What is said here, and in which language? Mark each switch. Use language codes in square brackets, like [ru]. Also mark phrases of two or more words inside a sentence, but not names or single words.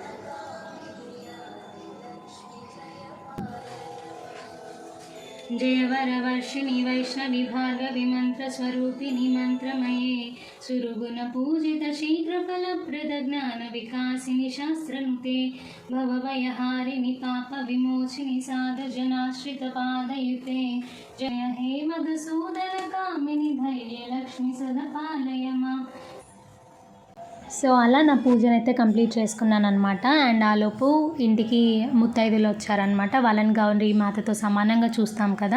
[sa] जय वरवर्षिणि वैष्णवि भार्गवि मन्त्रस्वरूपिणि मन्त्रमये सुरगुणपूजित शीघ्रफलप्रद ज्ञानविकासिनि शास्त्रनुते भवभयहारिणि पापविमोचिनि साधुजनाश्रितपादयुते जय हे मधुसूदनकामिनि धैर्यलक्ष्मि सदा पालय माम्। [te] సో అలా నా పూజను అయితే కంప్లీట్ చేసుకున్నాను అనమాట. అండ్ ఆలోపు ఇంటికి ముత్తైదులు వచ్చారనమాట. వాళ్ళని గౌరీ మాతతో సమానంగా చూస్తాం కదా.